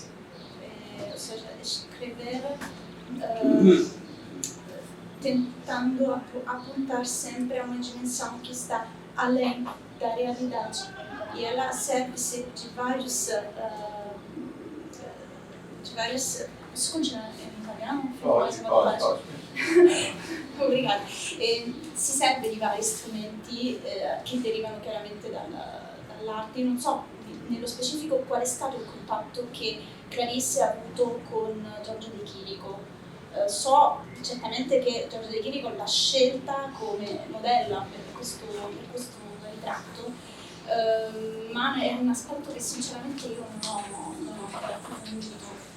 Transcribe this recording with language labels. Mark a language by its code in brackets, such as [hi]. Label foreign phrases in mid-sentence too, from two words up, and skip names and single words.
[pt] Ou seja, escrever tentando apontar sempre a uma dimensão que está além da realidade. E ela serve-se de vários... Posso continuar em italiano? Pode. Obrigada. [it] Si serve di vari strumenti che derivano chiaramente dall'arte. Io non so nello specifico qual è stato il contatto che Clarice ha avuto con Giorgio De Chirico. So certamente che Giorgio De Chirico l'ha scelta come modella per questo ritratto, ma è un aspetto che sinceramente io non ho approfondito.